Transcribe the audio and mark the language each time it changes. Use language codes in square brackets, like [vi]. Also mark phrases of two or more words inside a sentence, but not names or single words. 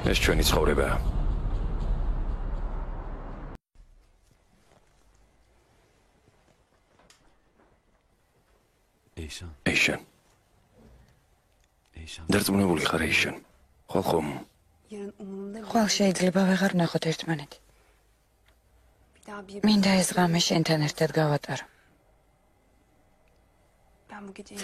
[ka] ეს ჩვენი ცხოვრებაა. ეიშან, ეიშან. ეიშან. დარწმუნებული ხარ ეიშან? ხომ? [tr] Yarın umurumda bile [ka] ხვალ შეიძლება ვეღარ ნახოთ ერთმანეთი. [tr] bir daha bir... [ka] მინდა ეს ღამე შენთან ერთად გავატარო. [tr] Ben bu gece...